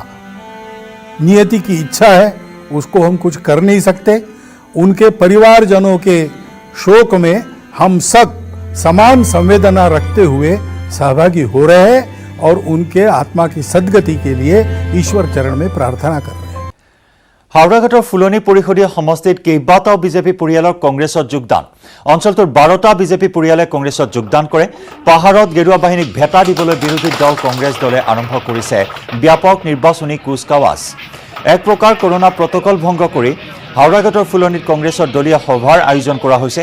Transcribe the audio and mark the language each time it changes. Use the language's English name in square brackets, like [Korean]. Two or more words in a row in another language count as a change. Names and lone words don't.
[Hindi] नियति की इच्छा है, उसको हम कुछ कर नहीं सकते। उनके परिवारजनों के शोक में हम सब समान संवेदना रखते हुए सहभागी हो रहे हैं और उनके आत्मा की सद्गति के लिए ईश्वर चरण में प्रार्थना कर रहे हैं। [Assamese] হাওড়াঘাটৰ ফুলনি পৰিষদীয় সমষ্টিত কেইবাটাও বিজেপি পৰিয়ালৰ কংগ্ৰেছত যোগদান। অঞ্চলটোৰ 12টা বিজেপি পৰিয়ালে কংগ্ৰেছত যোগদান কৰে। পাহাৰত গেৰুৱা বাহিনীক ভেটা দিবলৈ বিৰোধী দল কংগ্ৰেছ দলে আৰম্ভ কৰিছে ব্যাপক নিৰ্বাচনী কুচকাৱাজ। এক প্ৰকাৰ কৰোনা প্ৰটকল ভংগ কৰি হাওড়াঘাটৰ ফুলনিত কংগ্ৰেছৰ দলীয় সভাৰ আয়োজন কৰা হৈছে।